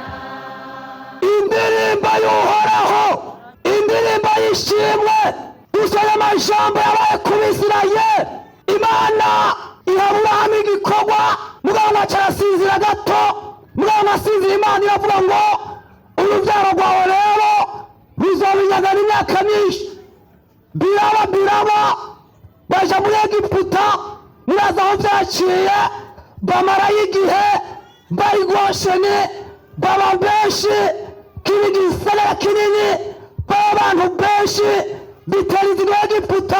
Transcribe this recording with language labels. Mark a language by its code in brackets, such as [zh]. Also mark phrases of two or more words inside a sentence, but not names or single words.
[rn] Indirimbo y'Uhoraho, indirimbo y'ishimwe. Dusoma amajambo yabaye ku Bisirayeli. Imana iha Aburahamu igikorwa, mugabo ngo arasinzira gato. Mugabo ngo asinzira, Imana iravuga ngo urubyaro rwawe rero ruzobinyaga n'imyaka myinshi. Biraba baja muri Egiputa, muraza aho byaciye, bamarayo igihe bari Gosheni, baba benshi, kiba igisagara kinini, baba abantu benshi, bitera inzigo y'Egiputa.